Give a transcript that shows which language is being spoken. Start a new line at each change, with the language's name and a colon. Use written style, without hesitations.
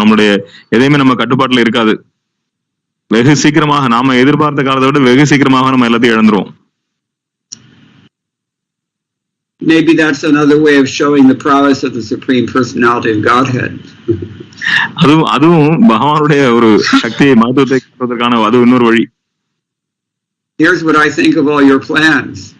Tamil: நம்மளுடைய எதையுமே நம்ம கட்டுப்பாட்டுல இருக்காது. வெகு சீக்கிரமாக, நாம எதிர்பார்த்த காலத்தை விட வெகு சீக்கிரமாக நம்ம எல்லாத்தையும் இழந்துருவோம்.
English: Maybe that's another way of showing the prowess of the Supreme Personality of Godhead.
Tamil: அதுவும் பகவானுடைய ஒரு சக்தியை, மகத்துவத்தை காட்டுவதற்கான அது இன்னொரு வழி.
English: Here's what I think of all your plans.